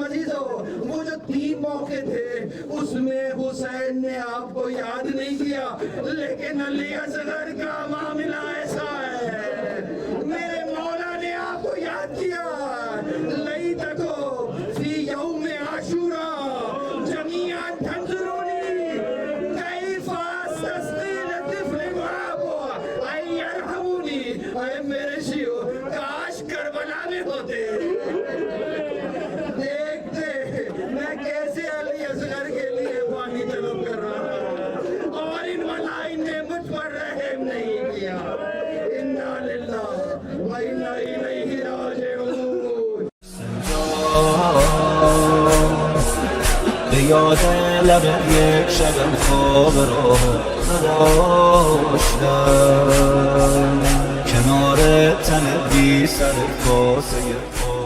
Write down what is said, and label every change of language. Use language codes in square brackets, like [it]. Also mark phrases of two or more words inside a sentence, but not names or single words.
[ur] عزیزوں وہ جو 3 موقع تھے اس میں حسین نے آپ کو یاد نہیں کیا, لیکن علی اصغر کا معاملہ ایسا ہے میرے مولا نے آپ کو یاد کیا. [ar] لیتکم فی یوم عاشوراء جمیعا تنظرونی کیف استسقی للطفل معابو ای یرحمونی. [ur] اے میرے شیعو کاش کربلا میں ہوتے, دیکھتے میں کیسے علی اصغر کے لیے پانی طلب کر رہا ہوں, اور ان ملائن نے مجھ پر رحم نہیں کیا. [ar] انا للہ و انا الیہ راجعون. [fa] به یاد لب یک شبم خواب رو نداشتم, کنار تن بی سر کاسه